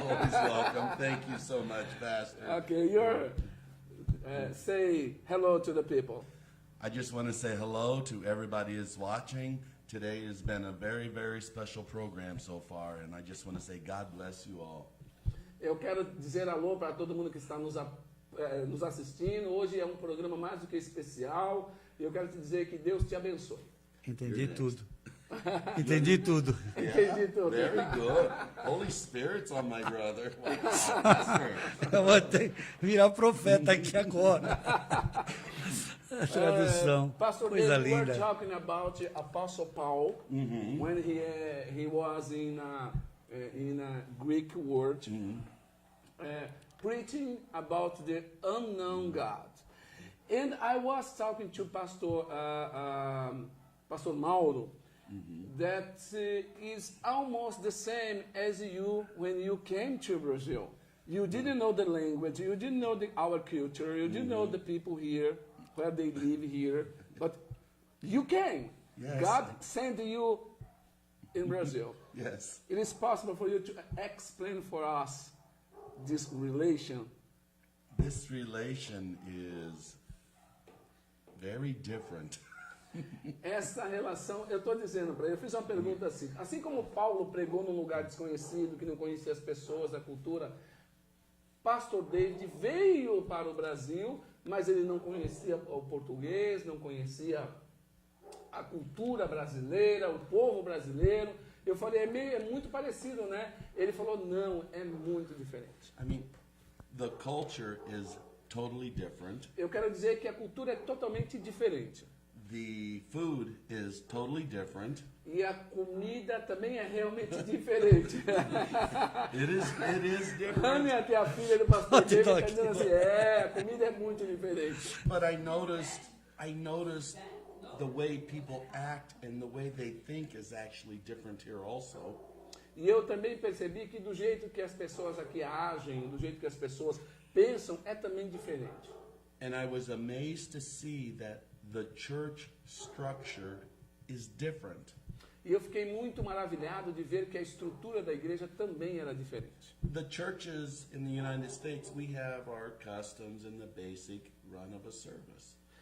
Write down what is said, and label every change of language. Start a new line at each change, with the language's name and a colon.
English: I am always welcome. Thank you so much, Pastor. Okay, say hello to the people. I just want to say hello to everybody who's watching. Today has been a very, very special program so far, and I just want to say God bless you all.
Portuguese: Eu quero dizer alô para todo mundo que está nos assistindo. Hoje é um programa mais do que especial. E eu quero te dizer que Deus te abençoe. Entendi tudo. Entendi tudo. Entendi tudo.
English: Very good. Holy Spirit's on my brother. Wow, Pastor.
Portuguese: Eu vou ter que virar profeta aqui agora. Tradução.
English: Pastor
Portuguese: Coisa
English: David, we were
Portuguese: linda.
English: talking about Apostle Paul when he was in a Greek word, preaching about the unknown God. And I was talking to Pastor Mauro, that is almost the same as you when you came to Brazil. You didn't know the language, you didn't know our culture, you didn't know the people here, where they live here, but you came. Yes. God sent you in Brazil. Yes. It is possible for you to explain for us this relation. This relation is very different.
Portuguese: Essa relação, eu estou dizendo para ele, eu fiz uma pergunta assim como Paulo pregou num lugar desconhecido, que não conhecia as pessoas, a cultura, Pastor David veio para o Brasil, mas ele não conhecia o português, não conhecia a cultura brasileira, o povo brasileiro. Eu falei, é muito parecido, né? Ele falou, não, é muito diferente.
English: I mean, the culture is totally different.
Portuguese: Eu quero dizer que a cultura é totalmente diferente.
English: The food is totally different.
Portuguese: E a comida também é realmente diferente.
English: It is different.
Portuguese: Ania, que é a filha do pastor David, está dizendo assim, a comida é muito diferente.
English: But I noticed the way people act and the way they think is actually different here also.
Portuguese: E eu também percebi que do jeito que as pessoas aqui agem, do jeito que as pessoas pensam, é também diferente.
English: And I was amazed to see that the church structure is different.
Portuguese: E eu fiquei muito maravilhado de ver que a estrutura da igreja também era diferente.
English: The churches in the United States, we have our customs and the basic run of a service.